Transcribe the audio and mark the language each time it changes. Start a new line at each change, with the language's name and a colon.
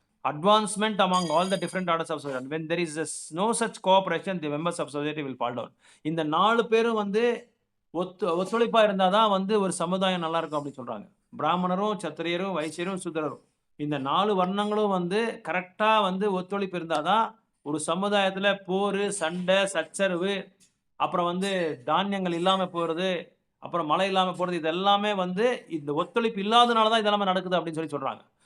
English: Advancement among all the different orders of society. when there is no such cooperation, the members of society will fall down.
Tamil: இந்த 4 பேரும் வந்து ஒத்துழைப்பாக இருந்தால் தான் வந்து ஒரு சமுதாயம் நல்லா இருக்கும் அப்படின்னு சொல்கிறாங்க. பிராமணரும், சத்திரியரும், வைசியரும், சூத்திரரும், இந்த 4 வர்ணங்களும் வந்து கரெக்டாக வந்து ஒத்துழைப்பு இருந்தால் தான் ஒரு சமுதாயத்தில் போர், சண்டை, சச்சரவு, அப்புறம் வந்து தானியங்கள் இல்லாமல் போகிறது, அப்புறம் மழை இல்லாமல் போகிறது, இது எல்லாமே வந்து இந்த ஒத்துழைப்பு இல்லாதனால தான் இதெல்லாமே நடக்குது அப்படின்னு சொல்கிறாங்க.